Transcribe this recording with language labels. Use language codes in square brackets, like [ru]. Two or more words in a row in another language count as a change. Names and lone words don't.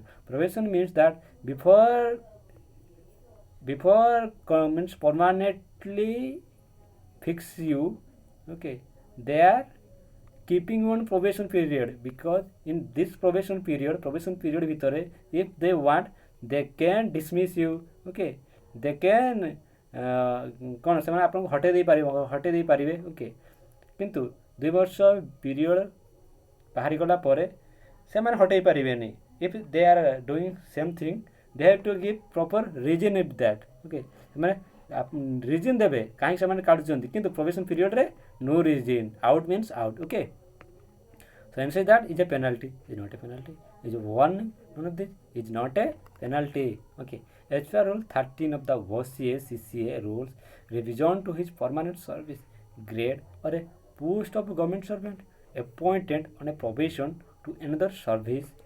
[en] Probation means that before means permanently fix you, okay, they are keeping you on probation period, because in this probation period ভিতরে if they want they can dismiss you, okay, they can [or] କ'ଣ ସେମାନେ ଆପଣଙ୍କୁ ହଟେଇ ଦେଇପାରିବେ [en] okay, [or] କିନ୍ତୁ 2 ବର୍ଷ ପିରିୟଡ଼ ବାହାରିଗଲା ପରେ ସେମାନେ ହଟେଇ ପାରିବେନି. [en] if they are doing same thing they have to give proper reason of that, okay, [or] ସେମାନେ reason ଦେବେ କାହିଁକି ସେମାନେ କାଢୁଛନ୍ତି, କିନ୍ତୁ probation periodରେ [en] no reason, out means out, okay. So and say that is a penalty, is not a penalty, is a warning, none of this is not a penalty, okay. As per rule 13 of the OCA CCA rules, revision to his permanent service grade or a post of government servant appointed on a probation to another service